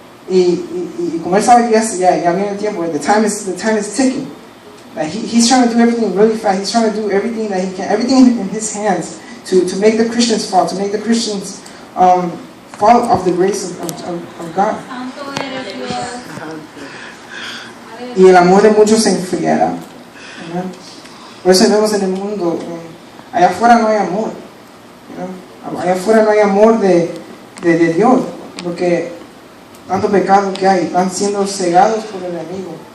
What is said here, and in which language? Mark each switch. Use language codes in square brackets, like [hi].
[es] Y como él sabe que ya viene el tiempo, [en] the time is ticking. Like he's trying to do everything really fast. He's trying to do everything that he can, everything in his hands to make the Christians fall, to make the Christians fall of the grace of God. [es] Y el amor de muchos se enfriará. ¿Verdad? Por eso vemos en el mundo, allá afuera no hay amor. ¿Verdad? Allá afuera no hay amor de Dios, porque tanto pecado que hay, están siendo cegados por el enemigo.